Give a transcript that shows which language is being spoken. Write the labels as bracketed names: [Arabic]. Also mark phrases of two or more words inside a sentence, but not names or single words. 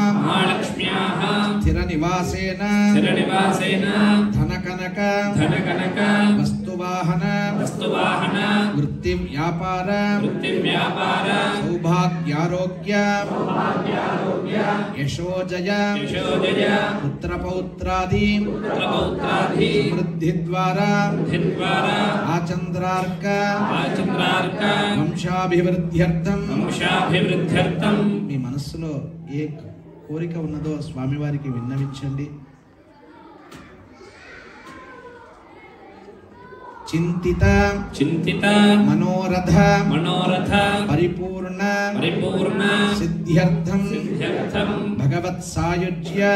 [Sanskrit] स्थिरनिवासेन धनकनक वस्तुवाहन वृत्तिव्यापार सौभाग्यारोग्य यशोजय पुत्रपौत्रादि समृद्धिद्वारा आचन्द्रार्क వంశాభివృద్ధ్యర్థం [Telugu] మీ మనస్సులో ఏ కోరిక ఉన్నదో స్వామివారికి విన్నవించండి. చింతిత మనోరథ పరిపూర్ణ సిద్ధ్యర్థం భగవత్ సాయుజ్య